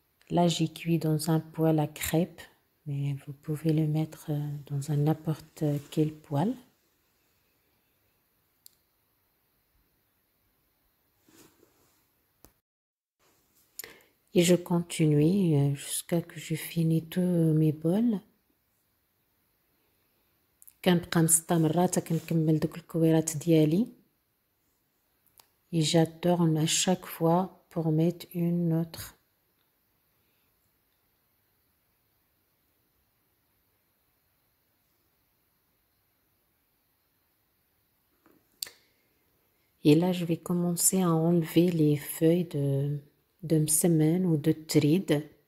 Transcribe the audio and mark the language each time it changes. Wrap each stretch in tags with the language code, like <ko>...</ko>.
<fr>Là, j'ai cuit dans un poêle à crêpes, mais vous pouvez le mettre dans un n'importe quel poêle. Et je continue jusqu'à que je finis tous mes bols.</fr> <ar>كنبقى مستمرة حتى كنكمل دوك الكويرات ديالي.</ar> <fr>Et j'adore à chaque fois pour mettre une autre. Et là, je vais commencer à enlever les feuilles de msemen ou de trid.</fr>